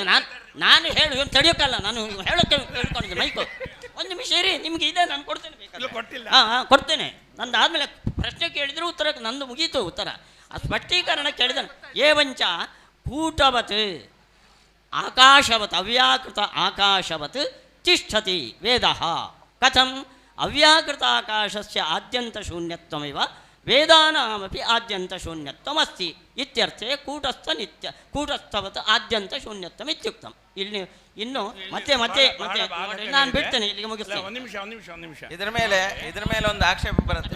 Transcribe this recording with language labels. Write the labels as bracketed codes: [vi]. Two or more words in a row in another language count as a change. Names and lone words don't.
[kn] ನಾನು ಹೇಳಿ ತಡೆಯೋಕ್ಕಲ್ಲ, ನಾನು ಹೇಳೋಕ್ಕೆ ಹೇಳ್ಕೊಂಡಿದ್ದೆ ಮೈಕು. ಒಂದು ನಿಮಿಷ ಇರಿ, ನಿಮ್ಗೆ ಇದೆ, ನಾನು ಕೊಡ್ತೇನೆ. ಕೊಡ್ತೇನೆ. ನಂದು ಆದಮೇಲೆ ಪ್ರಶ್ನೆ ಕೇಳಿದ್ರು ಉತ್ತರ ನಂದು ಮುಗೀತು. ಉತ್ತರ ಆ ಸ್ಪಷ್ಟೀಕರಣ ಕೇಳಿದನು. [sa] ಏವಂಚ ಕೂಟವತ್ ಆಕಾಶವತ್ ಅವ್ಯಾಕೃತ ಆಕಾಶವತ್ ತಿಷ್ಠತಿ ವೇದ. ಕಥಂ ಅವ್ಯಾಕೃತ ಆಕಾಶಸ್ಯ ಆದ್ಯಂತ ಶೂನ್ಯತ್ವಮಿವ ವೇದಾನಾಮಪಿ ಆದ್ಯಂತ ಶೂನ್ಯತ್ವಮಸ್ತಿ ಇತ್ಯರ್ಥೆ ಕೂಟಸ್ಥವತ್ ಆದ್ಯಂತ ಶೂನ್ಯತ್ವಂ ಇತ್ಯುಕ್ತಂ. [kn] ಇಲ್ಲಿ ಇನ್ನು ಮತ್ತೆ ನಾನು ಬಿಡ್ತೇನೆ, ಇಲ್ಲಿಗೆ ಮುಗಿಸ್ತೇನೆ. ಒಂದು ನಿಮಿಷ ಇದ್ರ ಮೇಲೆ ಒಂದು ಆಕ್ಷೇಪ ಬರುತ್ತೆ.